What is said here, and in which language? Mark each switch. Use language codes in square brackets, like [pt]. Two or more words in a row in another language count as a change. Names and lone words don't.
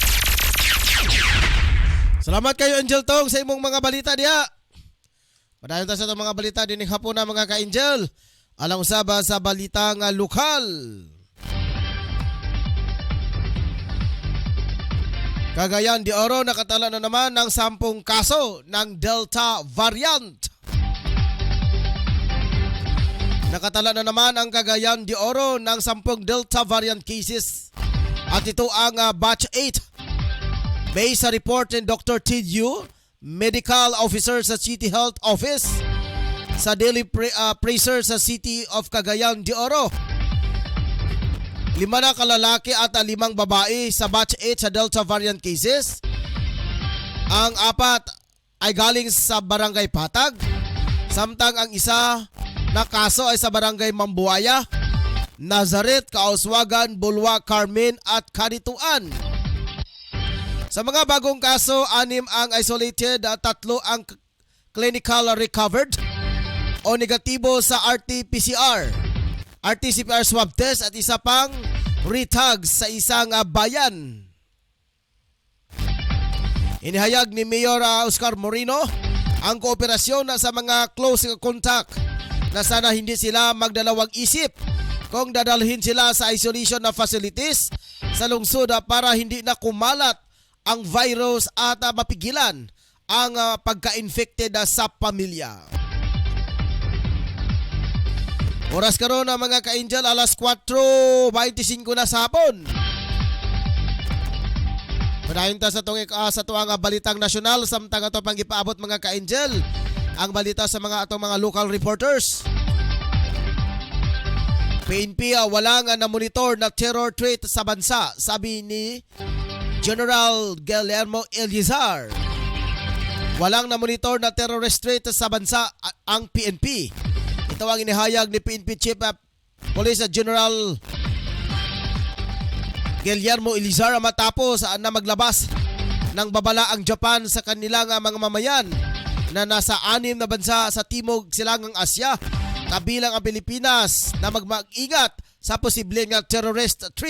[ceb] Salamat kayo Angel Tong sa imong mga balita diha. Padayon ta sa itong mga balita din hapon na mga ka-Angel. Alang usaba sa balita nga lokal. [tl] Cagayan de Oro nakatala na naman ng 10 kaso ng Delta variant. Nakatala na naman ang Cagayan de Oro ng 10 [en] Delta variant cases. [tl] At ito ang batch 8. Based sa report ni Dr. Tidyu, Medical Officer sa City Health Office, sa Daily Praiser sa City of Cagayan de Oro. 5 na kalalaki at 5 babae sa batch 8 sa [en] Delta variant cases. [tl] Ang 4 ay galing sa Barangay Patag. Samtang ang isa na kaso ay sa Barangay Mambuaya, Nazareth, Kauswagan, Bulwa, Carmen at Kanituan. Sa mga bagong kaso, 6 ang isolated at 3 ang [en] clinical recovered [tl] o negatibo sa RT-PCR, RT-PCR [en] swab test [tl] at isa pang retag sa isang bayan. Inihayag ni Mayor Oscar Moreno ang kooperasyon sa mga [en] close contact [tl] na sana hindi sila magdalawang isip kung dadalhin sila sa isolation na facilities sa lungsod para hindi na kumalat ang virus at mapigilan ang pagka-infected sa pamilya. [ceb] Oras karon mga ka-Angel, alas 4:25 na sa hapon. Padayon ta sa tuwang balitang nasyonal samtang ato pang gipaabot mga ka-Angel ang balita sa mga atong mga [en] local reporters. [ceb] PNP wala nga na-monitor na [en] terror threat [ceb] sa bansa, [tl] sabi ni [ceb] General Guillermo Elizar. [tl] Walang na-monitor na [en] terrorist threat [tl] sa bansa ang PNP. Ito ang inihayag ni PNP Chief Police General Guillermo Elizar matapos na maglabas ng babala ang Japan sa kanilang mga mamayan na nasa 6 na bansa sa Timog Silangang Asya, kabilang ang Pilipinas, na mag-ingat sa posibleng [en] terrorist threat.